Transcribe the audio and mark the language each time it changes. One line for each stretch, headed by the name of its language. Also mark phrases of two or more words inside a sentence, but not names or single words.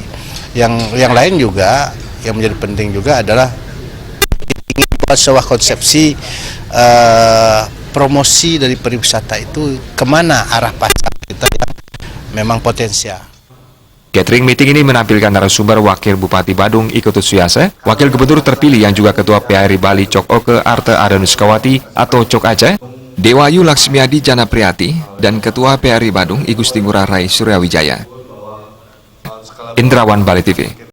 Indonesian: Yang lain juga yang menjadi penting juga adalah ingin buat sebuah konsepsi promosi dari pariwisata itu kemana arah pasar kita yang memang potensial.
English: Gathering meeting
Indonesian: ini menampilkan narasumber Wakil Bupati Badung Iko Suyase, Wakil Gubernur terpilih yang juga Ketua PHRI Bali Cok Oke Arte Adenuskawati atau Cok Aceh, Dewayu Laksmiadi Jana Priati, dan Ketua PHRI Badung Igusti Ngurah Rai Suryawijaya. Indrawan Bali TV.